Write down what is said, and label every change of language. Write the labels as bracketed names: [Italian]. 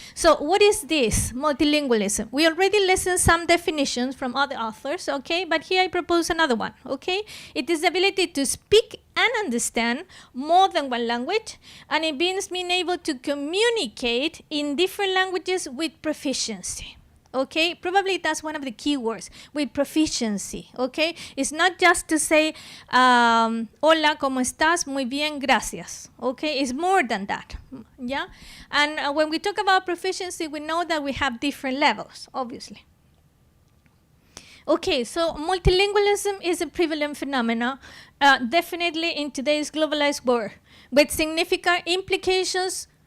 [English] So what is this multilingualism? We already listened some definitions from other authors, okay, but here I propose another one, okay? It is the ability to speak and understand more than one language, and it means being able to communicate in different languages with proficiency. Okay, probably that's one of the key words, with proficiency, okay? It's not just to say, [Spanish] hola, ¿cómo estás? Muy bien, gracias, [English] okay? It's more than that, yeah? And when we talk about proficiency, we know that we have different levels, obviously. Okay, so multilingualism is a prevalent phenomenon, definitely in today's globalized world, with significant implications.